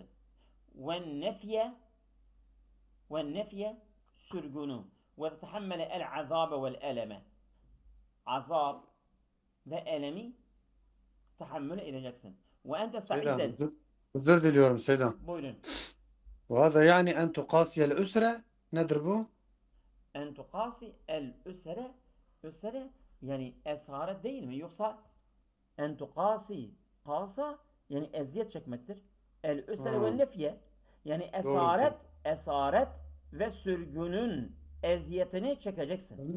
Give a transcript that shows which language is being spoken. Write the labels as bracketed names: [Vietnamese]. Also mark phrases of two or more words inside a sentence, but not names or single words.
[Arabic] والنفي sürgünü وتحمّل العذاب والألم. [Turkish] Azab ve elemi tahammül edeceksin. [Arabic] وأنت سعيدًا. [Turkish] Özür diliyorum Seydam. Buyurun. [Arabic] وهذا يعني أن تقاسي الأسرة [Turkish] nedir bu? [Arabic] أن تقاسي الأسر [Turkish] yani esaret değil mi? Yoksa [Arabic] أن تقاسي [Turkish] kasa yani eziyet çekmektir. [Arabic] الأسر والنفي [Turkish] yani esaret ve sürgünün eziyetini çekeceksin.